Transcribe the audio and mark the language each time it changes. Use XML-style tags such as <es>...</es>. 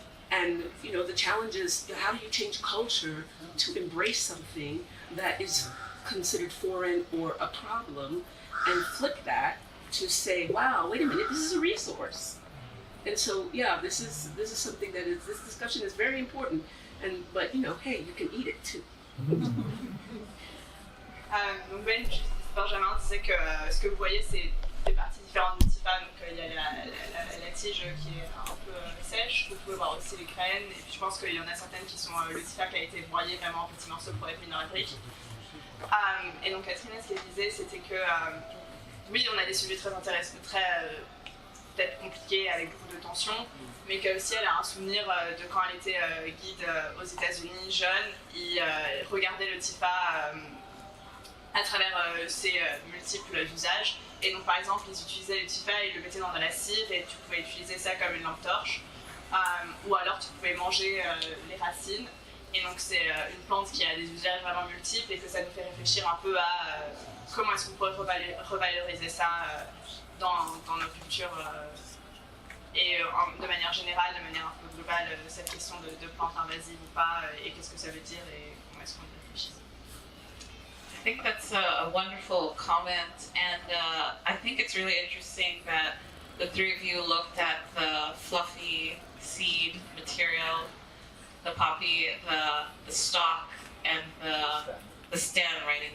<en>And, you know, the challenge is, how do you change culture to embrace something that is considered foreign or a problem, and flip that to say, wow, wait a minute, this is a resource. And so, yeah, this is something that this discussion is very important. But, you know, hey, you can eat it too.</en> <fr>Donc Benjamin disait que ce que vous voyez, c'est des parties différentes du TIFA. Donc il y a la tige qui est un peu sèche. Vous pouvez voir aussi les graines. Et puis je pense qu'il y en a certaines qui sont le TIFA qui a été broyé vraiment en petits morceaux pour être mis dans la brique. Et donc Catherine, ce qu'elle disait, c'était que oui, on a des sujets très intéressants, peut-être compliqués avec beaucoup de tensions, mais qu'elle aussi elle a un souvenir de quand elle était guide aux États-Unis, jeune, il regardait le TIFA à travers ses multiples usages. Et donc par exemple, ils utilisaient le TIFA, ils le mettaient dans de la cire et tu pouvais utiliser ça comme une lampe torche, ou alors tu pouvais manger les racines. Et donc c'est une plante qui a des usages vraiment multiples et que ça nous fait réfléchir un peu à comment est-ce qu'on pourrait revaloriser ça dans nos cultures et de manière générale, de manière un peu globale, cette question de plantes invasives ou pas, et qu'est-ce que ça veut dire et comment est-ce qu'on y réfléchit.</fr> <en>I think that's a wonderful comment, and I think it's really interesting that the three of you looked at the fluffy seed material, the poppy, the stalk, and the stem, right?</en>